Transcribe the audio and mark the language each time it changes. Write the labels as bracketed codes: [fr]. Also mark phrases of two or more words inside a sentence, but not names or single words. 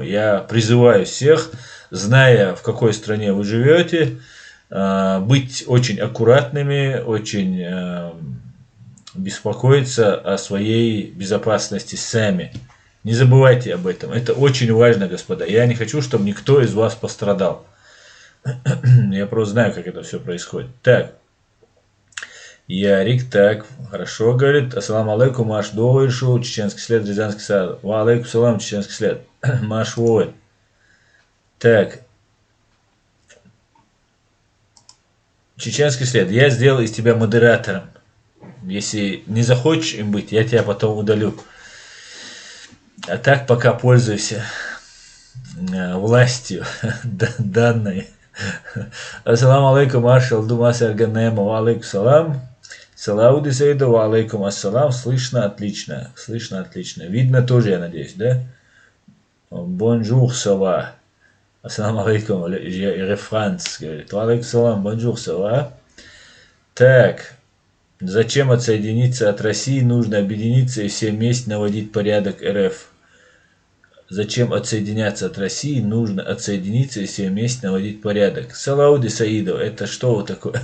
[ru] Я призываю всех, зная, в какой стране вы живете, быть очень аккуратными, очень беспокоиться о своей безопасности сами. Не забывайте об этом. Это очень важно, господа. Я не хочу, чтобы никто из вас пострадал. Я просто знаю, как это все происходит. Так. Ярик, так, хорошо, говорит. [ar] السلام عليكم, [ru] Маш Довайшу, чеченский след, Рязанский сад. [ar] وعليكم السلام, [ru] чеченский след. Маш Вовы. Так. Чеченский след. Я сделал из тебя модератором. Если не захочешь им быть, я тебя потом удалю. А так пока пользуйся властью данной. [ar] السلام عليكم, Маршал Думас Арганема. وعليكم السلام. Салауди Саида, وعليكم السلام. [ru] Слышно отлично. Слышно отлично. Видно тоже, я надеюсь, да? [fr] Bonjour, ça va. [ar] السلام عليكم. Рефранс говорит. وعليكم السلام. [fr] Bonjour, ça va. [ru] Так. Зачем отсоединиться от России? Нужно объединиться и все вместе наводить порядок РФ. Зачем отсоединяться от России? Нужно отсоединиться и все вместе наводить порядок. Салауди Саидов, это что вот такое?